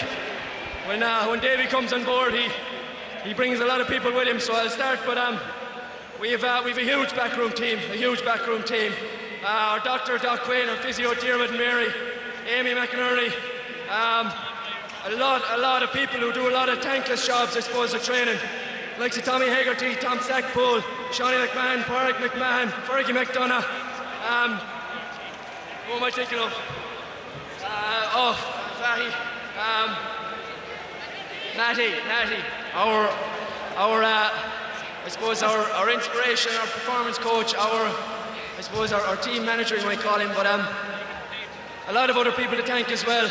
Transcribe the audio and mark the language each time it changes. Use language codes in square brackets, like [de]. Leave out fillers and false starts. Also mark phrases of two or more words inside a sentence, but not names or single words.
[en] When Davy comes on board, he brings a lot of people with him. So I'll start, but we've a huge backroom team, Our doctor, Doc Quinn, our physio, Diarmid and Mary, Amy McInerney, a lot of people who do a lot of thankless jobs, I suppose, of training. Like Tommy Hegarty, Tom Stackpole, Shawnee McMahon, Pádraig McMahon, Fergie McDonough. Who am I thinking of? Fahy. Natty, our I suppose our inspiration, our performance coach, our team manager, you might call him, but a lot of other people to thank as well.